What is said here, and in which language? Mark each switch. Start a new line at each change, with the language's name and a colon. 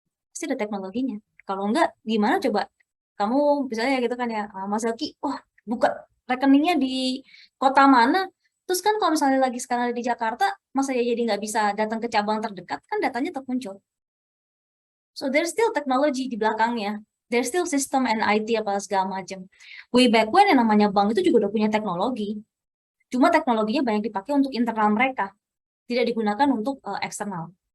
Indonesian: Pasti ada teknologinya. Kalau enggak, gimana coba? Kamu misalnya gitu kan ya, Mas Zaki, buka rekeningnya di kota mana? Terus kan kalau misalnya lagi sekarang ada di Jakarta, masa ya jadi nggak bisa datang ke cabang terdekat, kan datanya termuncul.
English: So there's still technology
Indonesian: di belakangnya.
English: There's still system and IT
Indonesian: apa segala macam.
English: Way back when
Indonesian: yang namanya bank itu juga udah punya teknologi. Cuma teknologinya banyak dipakai untuk internal mereka, tidak digunakan untuk eksternal.